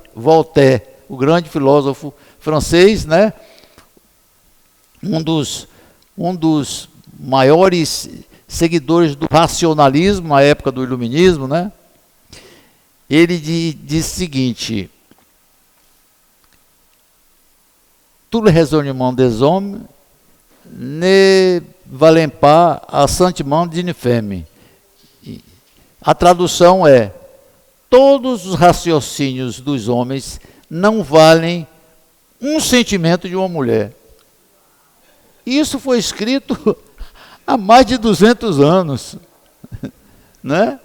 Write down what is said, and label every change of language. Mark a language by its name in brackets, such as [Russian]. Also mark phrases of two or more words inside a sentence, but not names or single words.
[Portuguese] Voltaire, o grande filósofo francês, né? Um dos maiores seguidores do racionalismo na época do iluminismo, né? Ele diz o seguinte: [French] tout le raisonnement des hommes ne valent pas à sentiment d'une femme. [Portuguese] A tradução é: todos os raciocínios dos homens não valem um sentimento de uma mulher. Isso foi escrito há mais de 200 anos, né?